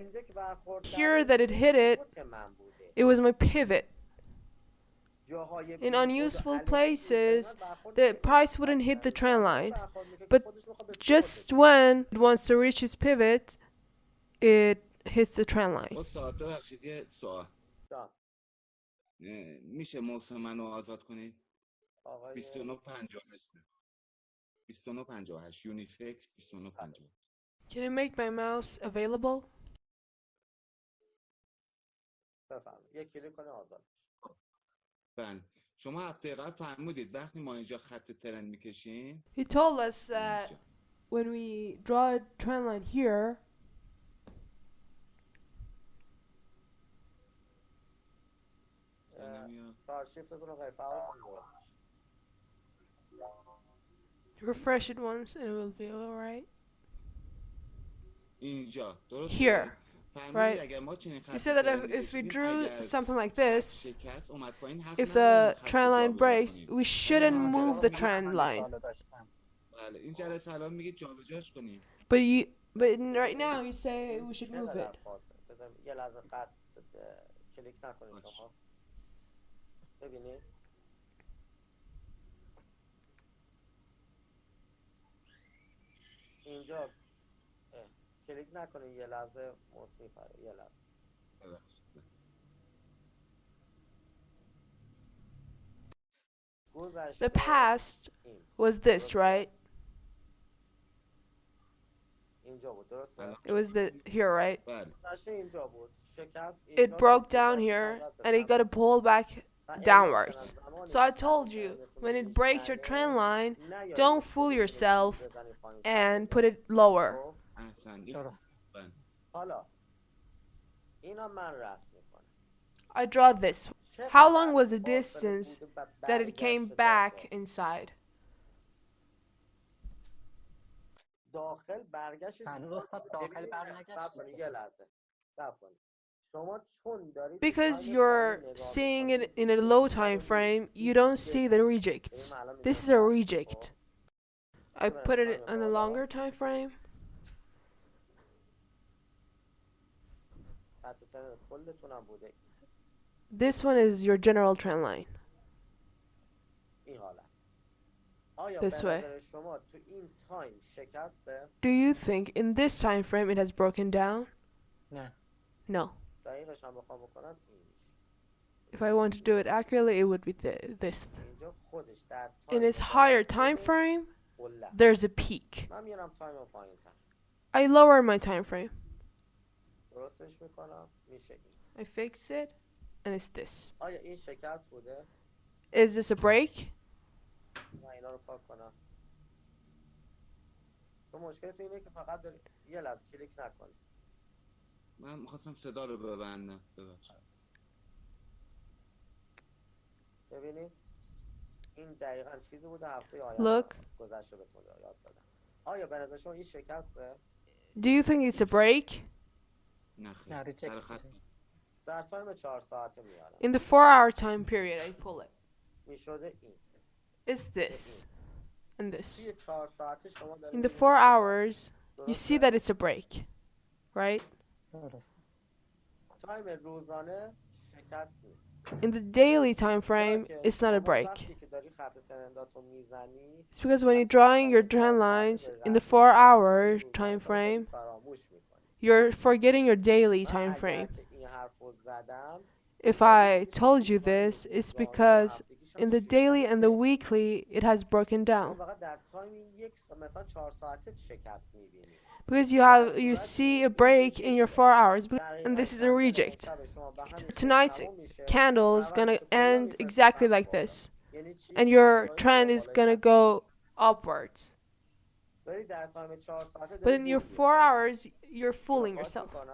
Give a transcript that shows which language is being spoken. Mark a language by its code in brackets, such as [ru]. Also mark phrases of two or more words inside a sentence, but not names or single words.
[en] Here that it hit it, it was my pivot. In unuseful places, the price wouldn't hit the trend line. But just when it wants to reach its pivot, it hits the trend line. [fa] میشه موس منو آزاد کنید؟ 2958 2958 یونیفکس 2958. [en] Can you make my mouse available? [fa] یه کلیک کنه آزاد. بله شما هفته قبل فرمودید وقتی ما اینجا خط ترند میکشیم [en] He told us that [fa] اینجا [en] when we draw a trend line here, [fa] چهار شیفتتون رو غیر فعال کنید. [en] refresh it once and it will be alright. [fa] اینجا درسته [en] Here, [fa] فرمودید [en] right? [fa] اگر ما چنین [en] You [fa] خط [en] said that [fa] ترند [en] if we [fa] بکشیم [en] drew [fa] اگر [en] something like [fa] خط [en] this, [fa] شکست اومد پایین حق [en] if [fa] نداریم [en] the [fa] خط [en] trend line [fa] جابجا [en] breaks, [fa] کنیم [en] we shouldn't [fa] من [en] move the [fa] جلسه [en] trend line. [fa] سوالو داشتم. بله این جلسه الان میگید جابجاش کنیم [en] But right now you say we should move [fa] چقدر [en] it. [fa] فاصله؟ بذار یه لحظه قد کلیک نکنید شما. ببینید اینجا کلیک نکنید یه لحظه موس میپره یه لحظه. ببخشید. [en] The past was this, right? [fa] اینجا بود درسته؟ [en] It was here, right? [fa] بله گذشته اینجا بود. شکست [en] It broke down here and it got to pull back downwards. So I told you, when it breaks your trend line, don't fool yourself and put it lower. [fa] احسن درست. بله حالا اینا من رسم میکنم. [en] I draw this. How long was the distance that it came back inside? [fa] داخل برگشت هنوز استاد داخل برنگشت. یه لحظه صبر کنید. شما چون دارید [en] Because you're seeing it in a low time frame, you don't see the rejects. This is a reject. I put it on a longer time frame. [fa] کلتونم بوده [en] This one is your general trend line. [fa] این حالت. آیا [en] This [fa] به [en] way. [fa] نظر شما تو این تایم شکسته؟ [en] Do you think in this time frame it has broken down? [fa] نه. [en] No. [fa] دقیقش هم بخوام بکنم این میشه. [en] If I want to do it accurately, it would be this. [fa] اینجا خودش در [en] In [fa] تایم [en] its higher time frame, [fa] قله. [en] there's a peak. [fa] من میارم تایم پایین تر. [en] I lower my time frame. [fa] درستش میکنم میشه این. [en] I fix it, and it's this. [fa] آیا این شکست بوده؟ [en] Is this a break? [fa] من اینا رو پاک کنم. تو مشکلت اینه که فقط داری یه لحظه کلیک نکنی. من میخواستم صدا رو ببندم ببخشید ببینید این دقیقاً چیزی بوده هفته آینده [en] Look. [fa] گذشته بهتون یاد دادم. آیا به نظر شما این شکسته؟ [en] Do you think it's a break? [fa] نه نه، خیر ریجکت سر خط شده. در تایم 4 ساعته میارم. [en] In the 4-hour time period, I pull it. [fa] میشده این. [en] It's this and this. [fa] توی 4 ساعته شما دارید [en] In the [fa] می‌بینید [en] 4 [fa] شکست. [en] hours, you see that it's a break, right? [fa] درست. تایم روزانه شکست نیست. [en] In the daily time frame, it's not a break. [fa] وقتی که داری خط ترنداتو میزنی [en] It's because when you're drawing your trend lines in the 4-hour time frame, [fa] فراموش میکنی. [en] you're forgetting your daily [fa] من [en] time [fa] اگر [en] frame. [fa] که این حرفو زدم [en] If I told you this, it's because in the daily and the weekly, it has broken [fa] شما [en] down. [fa] فقط در تایم مثلا 4 ساعته شکست میبینی. [en] Because you see a break in your 4 hours, and this is a reject. Tonight's candle is gonna end exactly like this, and your trend is gonna go upwards. But in your 4 hours, you're fooling yourself.